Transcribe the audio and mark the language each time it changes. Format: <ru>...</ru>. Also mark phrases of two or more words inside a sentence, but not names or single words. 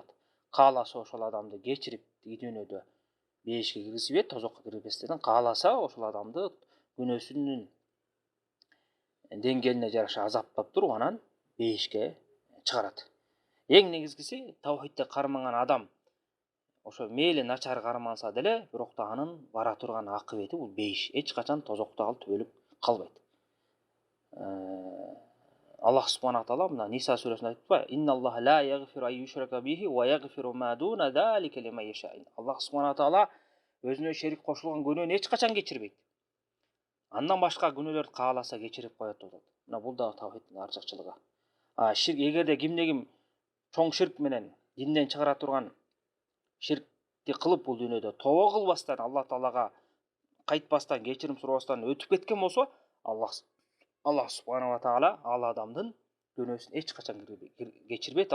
<ky>Кааласа ошол адамды кечирип дүйнөдө бейишке киргизбейт, тозокко киргизбестен, кааласа ошол адамды күнөөсүнүн деңгээлине жараша азаптап туруп анан бейишке чыгарат. Эң негизгиси тавхидти кармаган адам ошо мейли начар карманса деле, бирок да анын бара турган акыбети бул бейиш. Эч качан тозокто ал төөлүп калбайт. Аллах</ky> <ar>سبحانه تعالى</ar> <ky>мына Ниса сүрөсүндө айтпайбы?</ky> <ar>إن الله لا يغفر أن يشرك به ويغفر ما دون ذلك لمن يشاء.</ar> <ky>Аллах субхана таала өзүнө шерик кошулган күнөөнү эч качан кечирбейт. Андан башка күнөөлөрдү кааласа кечирип коет деп атат. Мына бул да тавхидтин артыкчылыгы. Ширк, эгерде кимде ким чоң ширк менен динден чыгара турган ширкти кылып бул дүйнөдө тобо кылбастан, Алла таалага кайтпастан, кечирим сурабастан өтүп кеткен болсо, Аллах</ky> <ar>سبحانه تعالى</ar> <ky>ал адамдын күнөөсүн эч качан кечирбейт.</ky>